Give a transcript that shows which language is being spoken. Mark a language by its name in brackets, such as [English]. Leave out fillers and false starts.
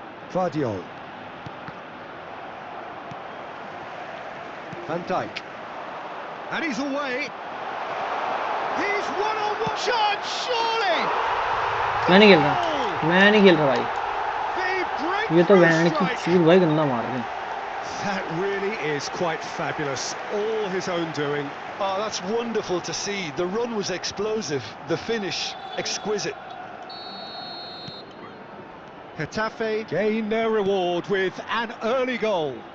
[English] Vardiol. Van Dijk. And he's away. He's one-on-one shot, surely! [Hindi] मैं नहीं खेल रहा भाई ये तो वैन की चीज भाई गंदा मार रहे हैं [English] That really is quite fabulous, all his own doing. Oh, that's wonderful to see. The run was explosive, the finish exquisite. Getafe gain their reward with an early goal.